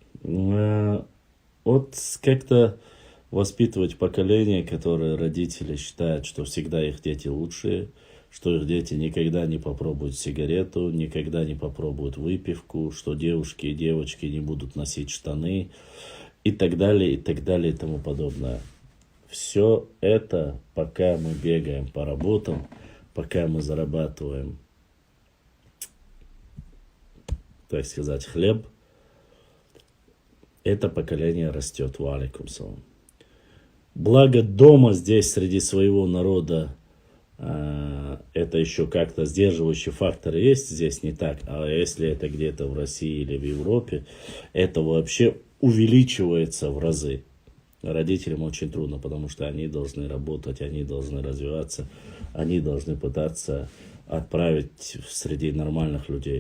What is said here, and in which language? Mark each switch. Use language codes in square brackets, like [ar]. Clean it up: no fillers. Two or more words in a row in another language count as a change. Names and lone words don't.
[ru] Вот как-то воспитывать поколение, которое родители считают, что всегда их дети лучшие, что их дети никогда не попробуют сигарету, никогда не попробуют выпивку, что девушки и девочки не будут носить штаны и так далее, и тому подобное. Все это, пока мы бегаем по работам, пока мы зарабатываем, так сказать, хлеб, это поколение растет. [ar] وعليكم السلام. [ru] Благо дома здесь среди своего народа это еще как-то сдерживающий фактор есть, здесь не так. А если это где-то в России или в Европе, это вообще увеличивается в разы. Родителям очень трудно, потому что они должны работать, они должны развиваться, они должны пытаться отправить среди нормальных людей.